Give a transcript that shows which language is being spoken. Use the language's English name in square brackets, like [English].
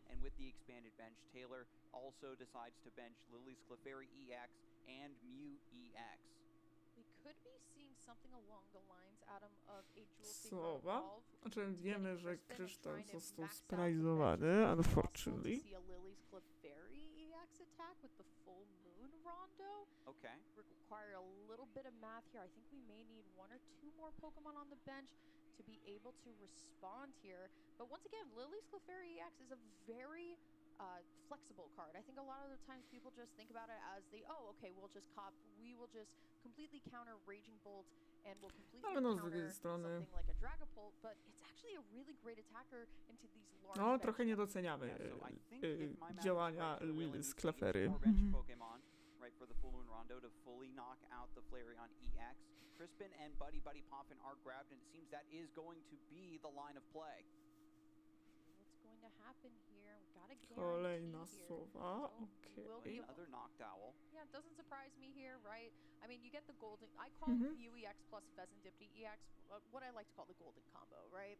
[English] and with the expanded bench, Taylor also decides to bench Lily's Clefairy EX and Mew EX. We could be seeing something along the lines, Adam, of a Jewel Seeker [Polish] Sowa. [English] evolve. [Polish] Znaczy wiemy, że kryształ został sprajzowany, [English] unfortunately. See a Lily's Clefairy EX attack with the Full Moon Rondo. Okay. Require a little bit of math here. I think we may need 1 or 2 more Pokemon on the bench to be able to respond here. But once again, Lily's Clefairy EX is a very flexible card. I think a lot of the times people just think about it as okay, we'll just we will just completely counter Raging Bolt and we'll completely counter something like a Dragapult, but it's actually a really great attacker into these large [Polish] No, trochę nie doceniamy działania z Clefairy. [English] Right, for the Full Moon Rondo to fully knock out the Flareon EX. Crispin and Buddy Poffin are grabbed, and it seems that is going to be the line of play. What's going to happen here? We gotta [Polish] Kolejna [English] guarantee [Polish] Sowa, [English] okay. Another Noctowl. Yeah, it doesn't surprise me here, right? I mean, you get the golden, I call Mew EX plus Pheasantipity EX, what I like to call the golden combo, right?